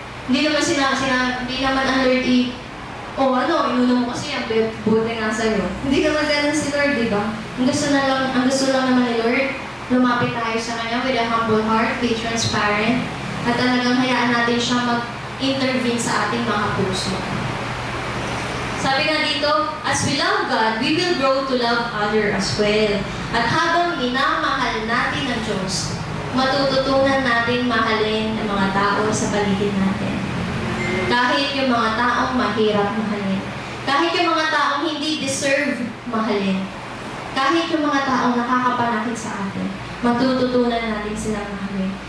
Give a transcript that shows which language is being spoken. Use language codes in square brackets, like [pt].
[tl] Hindi naman hindi naman ang Lord inuna mo kasi yan, buti nga sa'yo. Hindi naman ganun si Lord, di ba? Ang gusto lang naman ni Lord, lumapit tayo sa Kanya [en] with a humble heart, be transparent, [tl] at talagang hayaan natin siya mag-intervene sa ating mga puso. Sabi nga dito, [en] as we love God, we will grow to love others as well. [tl] At habang minamahal natin ang Diyos, matututunan natin mahalin ang mga tao sa paligid natin. Kahit yung mga taong mahirap mahalin. Kahit yung mga taong hindi deserve mahalin. Kahit yung mga taong nakakapanakit sa atin, matututunan natin silang mahalin.